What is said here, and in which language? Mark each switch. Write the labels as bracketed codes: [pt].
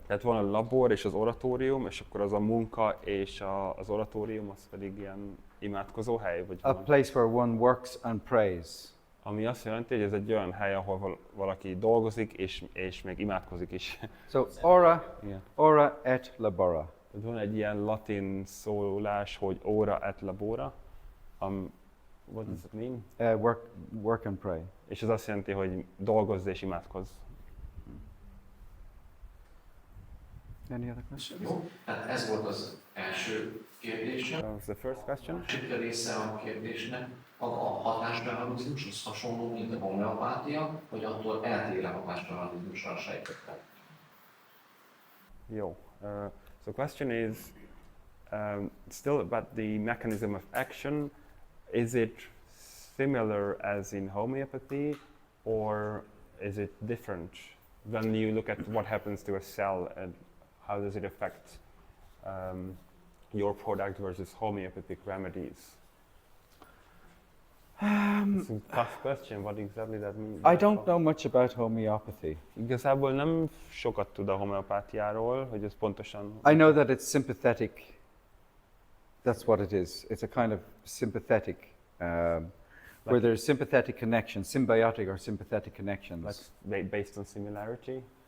[hu] Tehát van a labor és az oratórium, és akkor az a munka és az oratórium, az pedig ilyen imádkozó hely, vagy [en] A [hu] valami. [en] place where one works and prays. [hu] Ami azt jelenti, hogy ez egy olyan hely, ahol valaki dolgozik és még imádkozik is. [en] So [hu] Igen. [la] ora et labora. [hu] Tehát van egy ilyen latin szólás, hogy [la] ora et labora. [en] What does it mean? Work and pray. [hu] És ez azt jelenti, hogy dolgozz és imádkozz. [en] Any other questions? [hu] Jó, hát ez volt az első kérdésem. [en] That was the first question. [hu] A másik része a kérdésnek, a hatásmechanizmus az hasonló, mint a homeopátia, vagy attól eltér a hatásmechanizmusra a sejtekben? Jó. [en] So the question is still about the mechanism of action. Is it similar as in homeopathy, or is it different when you look at what happens to a cell and how does it affect your product versus homeopathic remedies? It's a tough question. What exactly that means? I don't know much about homeopathy. [hu] Igazából nem sokat tud a homeopátiáról, hogy ez pontosan... [en] I know that it's sympathetic. That's what it is. It's a kind of sympathetic, where there's sympathetic connections, symbiotic or sympathetic connections. Like based on similarity?